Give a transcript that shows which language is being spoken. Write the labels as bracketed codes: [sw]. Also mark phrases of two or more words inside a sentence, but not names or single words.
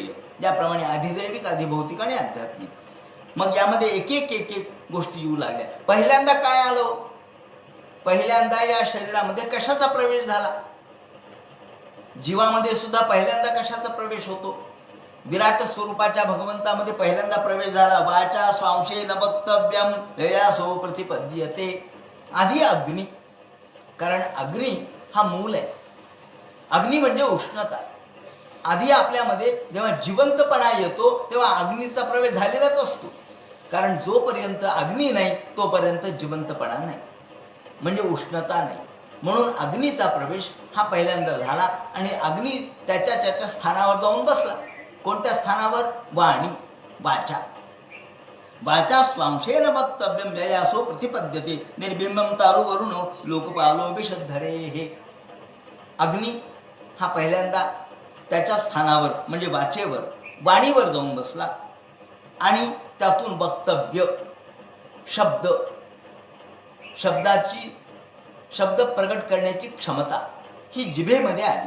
[mr] याप्रमाणे अधिदैविक, अधिभौतिक आणि आध्यात्मिक. मग यामध्ये एक एक एक एक गोष्टी येऊ लागल्या. पहिल्यांदा काय आलो? पहिल्यांदा या शरीरामध्ये कशाचा प्रवेश झाला? जीवामध्ये सुद्धा पहिल्यांदा कशाचा प्रवेश होतो? विराट स्वरूपाच्या भगवंतामध्ये पहिल्यांदा प्रवेश झाला. [sa] वाचा स्वांशेन वक्तव्यम ययासो प्रतिपद्यते. [mr] आधी अग्नी, कारण अग्नी हा मूल आहे. अग्नी म्हणजे उष्णता. आधी आपल्यामध्ये जेव्हा जिवंतपणा येतो तेव्हा अग्नीचा प्रवेश झालेलाच असतो, कारण जोपर्यंत अग्नी नाही तोपर्यंत जिवंतपणा नाही, म्हणजे उष्णता नाही. म्हणून अग्नीचा प्रवेश हा पहिल्यांदा झाला आणि अग्नी त्याच्या स्थानावर जाऊन बसला. कोणत्या स्थानावर? वाणी, वाचा. [sa] वाचा स्वांशेन वक्तव्यम ययासो प्रतिपद्यते निर्बिंबम तारू वरुणो लोकपालो विषद्धरे. [mr] हे अग्नी हा पहिल्यांदा त्याच्या स्थानावर म्हणजे वाचेवर, वाणीवर जाऊन बसला आणि त्यातून वक्तव्य, शब्द, शब्द प्रगट करण्याची क्षमता ही जिभेमध्ये आली.